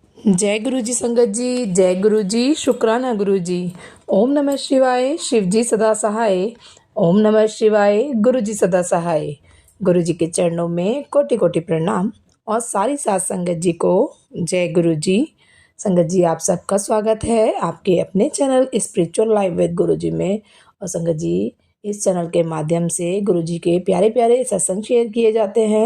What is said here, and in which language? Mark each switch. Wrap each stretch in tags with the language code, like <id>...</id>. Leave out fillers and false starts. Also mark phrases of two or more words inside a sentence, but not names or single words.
<hi>जय गुरु जी संगत जी, जय गुरु जी, शुक्राना गुरु जी। ओम नमः शिवाय, शिव जी सदा सहाय। ओम नमः शिवाय, गुरु जी सदा सहाय। गुरु जी के चरणों में कोटि कोटि प्रणाम और सारी साथ संगत जी को जय गुरु जी। संगत जी, आप सबका स्वागत है आपके अपने चैनल स्पिरिचुअल लाइफ विद गुरु जी में। और संगत जी, इस चैनल के माध्यम से गुरु जी के प्यारे प्यारे सत्संग शेयर किए जाते हैं।</hi>